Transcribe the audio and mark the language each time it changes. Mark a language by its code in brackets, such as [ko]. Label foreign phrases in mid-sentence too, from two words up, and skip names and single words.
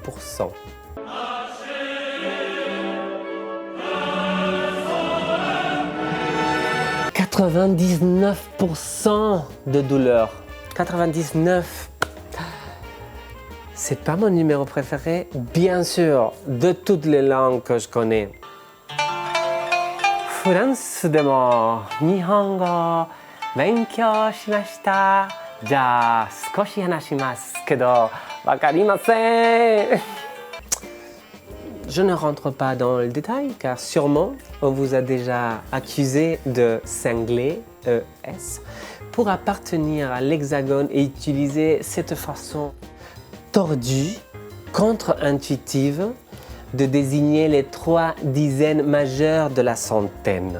[fr] « 99% de douleur. 99. C'est pas mon numéro préféré, bien sûr, de toutes les langues que je connais. [ja] フランスでも日本語を勉強しました。じゃあ少し話しますけどわかりません。 [fr] Je ne rentre pas dans le détail car sûrement on vous a déjà accusé de cinglé, ES, pour appartenir à l'hexagone et utiliser cette façon tordue, contre-intuitive de désigner les 3 dizaines majeures de la centaine.